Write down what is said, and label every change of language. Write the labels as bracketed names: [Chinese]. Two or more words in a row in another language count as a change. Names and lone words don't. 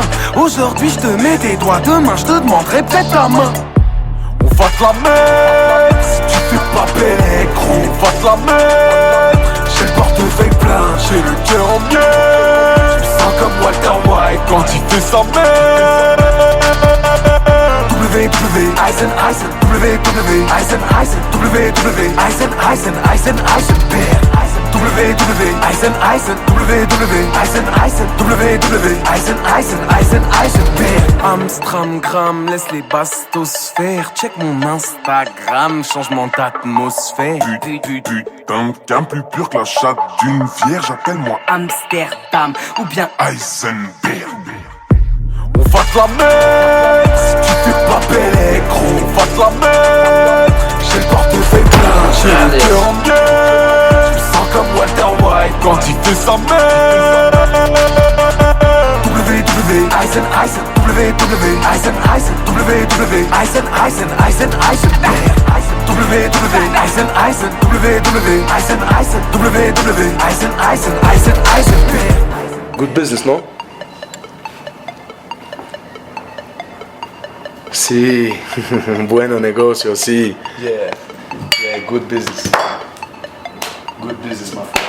[French] Aujourd'hui, je te mets tes doigts, demain, je te demanderai peut-être ta main. On va te la mettre, si tu fais pas belle, gros. On va te la mettre, j'ai le portefeuille plein, j'ai le cœur en miel. Je me sens comme Walter White quand il fait sa mère. WW, Eisen, Eisen, WW, Eisen, Eisen, WW, Eisen, Eisen, Eisen, Eisenberg. WW, Eisen, Eisen, WW, Eisen, Eisen, WW, Eisen, Eisen, Eisen, Eisenberg. Amstramgram, laisse les bastos faire. Check mon Instagram, changement d'atmosphère. Putain, qu'un plus pur que la chatte d'une vierge, appelle-moi Amsterdam ou bien Eisenberg. On va te la mettre, si tu fais pas belle, gros. On va te la mettre, j'ai le portefeuille plein, j'ai le cœur en miel. Je me sens comme Walter White quand il fait sa mère. WW, Eisen, Eisen, WW, Eisen, Eisen, WW, Eisen, Eisen, Eisen, Eisenberg. WW, Eisen, Eisen, WW, Eisen, Eisen, WW, Eisen, Eisen, Eisen, Eisenberg. [English] Good business, non? [Spanish] Si, bueno negocio, si. [English] Yeah, good business. Good business, my friend.